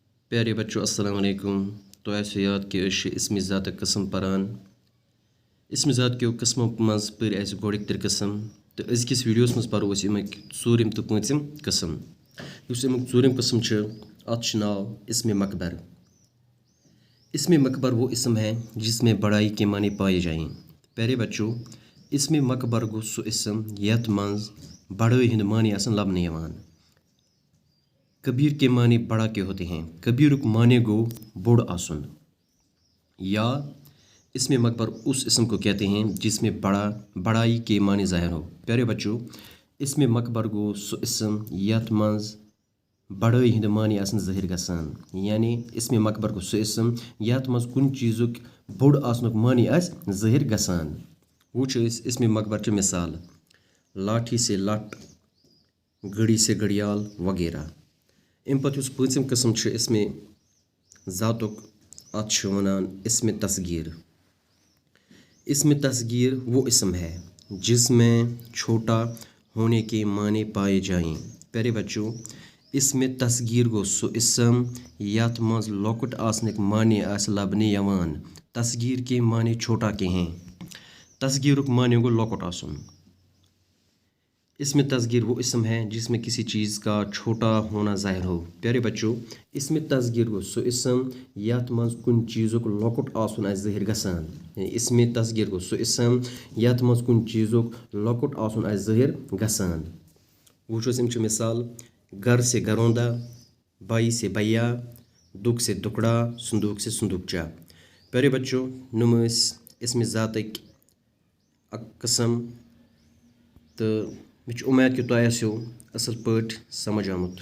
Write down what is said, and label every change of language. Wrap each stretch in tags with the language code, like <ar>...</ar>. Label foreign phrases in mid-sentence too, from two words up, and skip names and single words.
<hi>प्यारे बच्चों अस्सलाम वालेकुम।</hi> <ks>तो ऐसे याद कि इसम ज़ात कस्म परान इसम ज़ात के कस्मों मज पर गोड़िक तिर कस्म तो अजकिस वीडियोस मज परो अमिक ूरम तो पम कस्म। अमिक ूरम कस्म अत नाव इसम मकबर।</ks> <hi>इसम मकबर वो इसम है जिसमें बड़ाई के माने पाए जाएं।</hi> <ks>प्यारे बच्चों, इसम मकबर गो सो इसम यथ मज बड़ाई हिंद माने आसन लबने यवान।</ks> <hi>कबीर के माने बड़ा के होते हैं।</hi> <ks>कबीर माने गो बुढ़ आसुन,</ks> <hi>या इसमें मकबर उस इसम को कहते हैं जिसमें बड़ाई के माने ज़ाहिर हो।</hi> <ks>प्यारे बच्चों, इसमें मकबर गो सो इसम यथ मज बड़ाई हिंद माने आसन ज़ाहिर गसान। यानी इसमें मकबर गो सो इसम यथ मज कुन चीज़ुक बुढ़ आसनुक माने आस ज़ाहिर गसान।</ks> <hi>वो इसमें मकबर च मिसाल लाठी से लट, घड़ी से घड़ियाल वगैरह।</hi> <ks>अम पत पम कस्म इसमें ज़ातुक अत वनान इसमें तस्गीर।</ks> <hi>इसमें तस्गीर वो इसम है जिसमें छोटा होने के माने पाए जाएं।</hi> <ks>प्यारे बच्चों, इसमें तस्गीर गो सो इसम यथ मज लॉकुट आसनिक माने आस लबने यवान।</ks> <hi>तस्गीर के माने छोटा के हैं।</hi> <ks>तस्गीरुक माने गो लॉकुट आसुन।</ks> <hi>इसमें तस्गीर वो इसम है जिसमें किसी चीज़ का छोटा होना ज़ाहिर हो।</hi> <ks>प्यारे बच्चों, इसमें तस्गीर गो सो इसम यथ मज कुन चीज़ुक लॉकुट आसुन आस ज़ाहिर गसान। इसमें तस्गीर गो सो इसम यथ मज कुन चीज़ुक लॉकुट आसुन आस ज़ाहिर गसान। वुचोस अम मिसाल घर से घरौंदा, बाई से भैया, दुख से दुकड़ा, संदूक से संदूकचा। प्यारे बच्चों, नुम इसमें ज़ातक कस्म तो मे उम्मीद कि तुम असल पाट समझ आमुत।</ks>